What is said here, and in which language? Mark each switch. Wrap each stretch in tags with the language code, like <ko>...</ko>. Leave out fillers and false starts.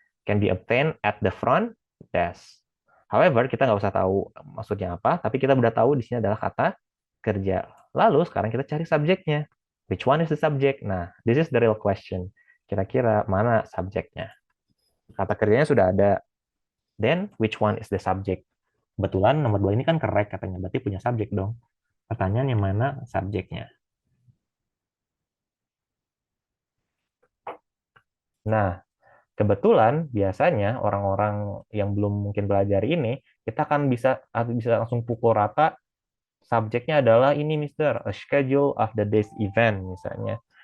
<en>Can be obtained at the front desk.</en> <id>However, kita nggak usah tahu maksudnya apa, tapi kita udah tahu di sini adalah kata kerja. Lalu sekarang kita cari subjeknya.</id> <en>Which one is the subject? Nah, this is the real question.</en> <id>Kira-kira mana subjeknya? Kata kerjanya sudah ada.</id> <en>Then, which one is the subject?</en> <id>Kebetulan nomor 2 ini kan correct katanya, berarti punya subjek dong. Pertanyaannya mana subjeknya? Nah, kebetulan biasanya orang-orang yang belum mungkin belajar ini, kita kan bisa langsung pukul rata subjeknya adalah ini, Mister,</id> <en>a schedule of the day's event</en> <id>misalnya.</id>